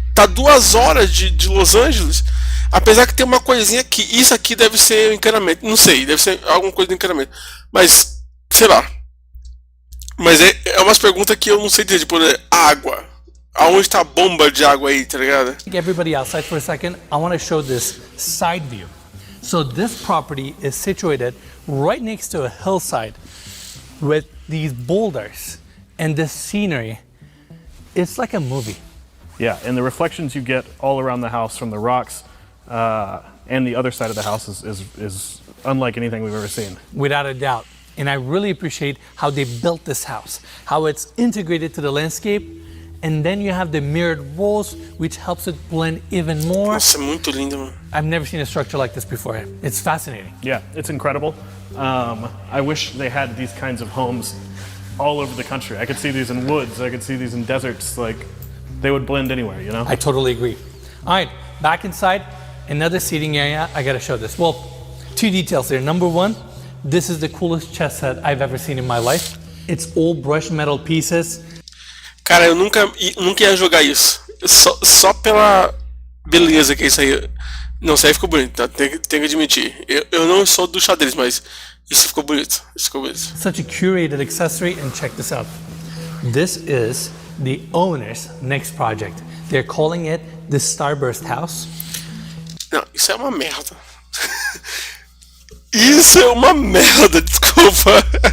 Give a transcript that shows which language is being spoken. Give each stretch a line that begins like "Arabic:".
Portuguese: Tá 2 horas de Los Angeles, apesar que tem uma coisinha que isso aqui deve ser encanamento, não sei, deve ser alguma coisa de encanamento, mas sei lá. Mas é umas perguntas que eu não sei dizer, tipo, água. Aonde tá a bomba de água aí, tá ligado?
English: Take everybody outside for a second. I want to show this side view. So this property is situated right next to a hillside with these boulders and this scenery. It's like a movie. Yeah, and the reflections you get all around the house from the rocks and the other side of the house is unlike anything we've ever seen. Without a doubt. And I really appreciate how they built this house, how it's integrated to the landscape, and then you have the mirrored walls, which helps it blend even more.
Portuguese: Nossa, é muito lindo, mano.
English: I've never seen a structure like this before. It's fascinating. Yeah, it's incredible. I wish they had these kinds of homes all over the country. I could see these in woods, I could see these in deserts, like they would blend anywhere, you know? I totally agree. All right, back inside, another seating area. I gotta show this. Well, 2 details here. Number 1, this is the coolest chess set I've ever seen in my life. It's all brushed metal pieces.
Portuguese: Cara, eu nunca ia jogar isso. Só pela beleza que é isso aí. Não, isso aí ficou bonito, tá? Tem que admitir. Eu não sou do xadrez, mas isso ficou bonito.
English: Such a curated accessory, and check this out. This is the owner's next project. They're calling it the Starburst House.
Portuguese: Não, isso é uma merda. Isso é uma merda, desculpa.